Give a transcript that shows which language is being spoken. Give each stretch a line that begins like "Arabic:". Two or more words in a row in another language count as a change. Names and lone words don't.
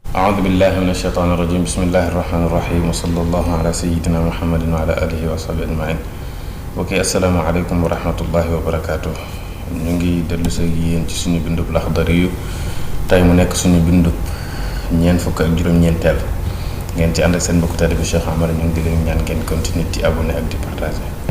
Arabic: أعوذ بالله من الشيطان الرجيم بسم الله الرحمن الرحيم وصلى الله على سيدنا محمد وعلى آله وصحبه أجمعين. ok السلام عليكم ورحمة الله وبركاته.
Wolof: ñu ngi dellu sa yéen ci suñu bindub Laxdari yu tey mu nekk suñu bindub ñeent fukk ak juróom-ñeenteel ngeen ci ànd ak seen mbokk taalibe Cheikh Amar ñu ngi di leen ñaan ngeen continuer di abonné ak di partager.